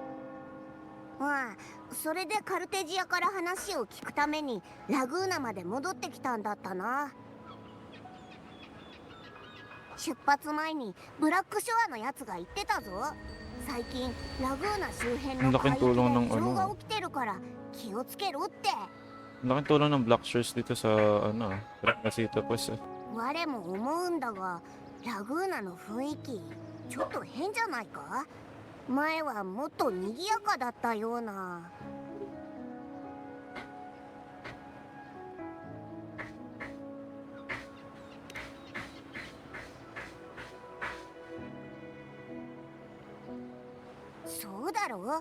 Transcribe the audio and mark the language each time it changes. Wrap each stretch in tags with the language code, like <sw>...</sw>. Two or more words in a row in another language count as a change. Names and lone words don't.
<ja>それでカルテジアから話を聞くためにラグーナまで戻ってきたんだったな。出発前にブラックショアのやつが言ってたぞ。最近ラグーナ周辺の海域で異常が起きてるから気をつけろって。</ja> <tl>Laking tulong ng Black Shores dito sa ano, Casita Quest.</tl> <ja>我も思うんだが、ラグーナの雰囲気ちょっと変じゃないか。前はもっと賑やかだったような。そうだろ。</ja>